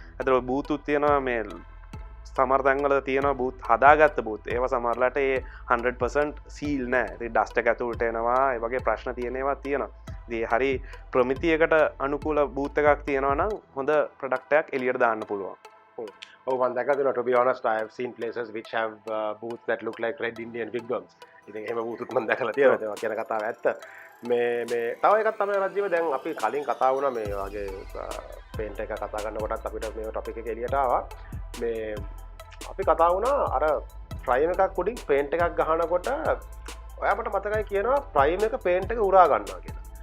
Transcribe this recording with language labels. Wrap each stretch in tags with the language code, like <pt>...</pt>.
<si>අතන බූතුත් තියෙනවා මේ සමහර තැන්වල තියෙනවා බූත් හදාගත්ත බූත්. ඒවා සමහරලාට ඒ 100% සීල් නෑ. ඉතින් ඩස්ට් එක ඇතුළට එනවා. ඒ වගේ ප්‍රශ්න තියෙන ඒවා තියෙනවා. ඉතින් හරි ප්‍රමිතියකට අනුකූල බූත් එකක් තියෙනවා නම් හොඳ ප්‍රොඩක්ට් එකක් එළියට දාන්න පුළුවන්.</si> <en>Oh, one that to be honest, I have seen places which have booths that look like red Indian wigwams.</en> <si>ඉතින් එහෙම බූතුත් මම දැකලා තියෙනවා. ඒක කියන කතාව ඇත්ත. මේ තව එකක් තමයි රජීව දැන් අපි කලින් කතා වුණා මේ වගේ පේන්ට් එක කතා කරනකොටත් අපිට මේ ටොපික් එක එළියට ආවා. මේ අපි කතා වුණා අර ප්‍රයිම් එකක් උඩින් පේන්ට් එකක් ගහනකොට ඔයාලට මතකයි කියනවා ප්‍රයිම් එක පේන්ට් එක උරා ගන්නවා කියලා.</si>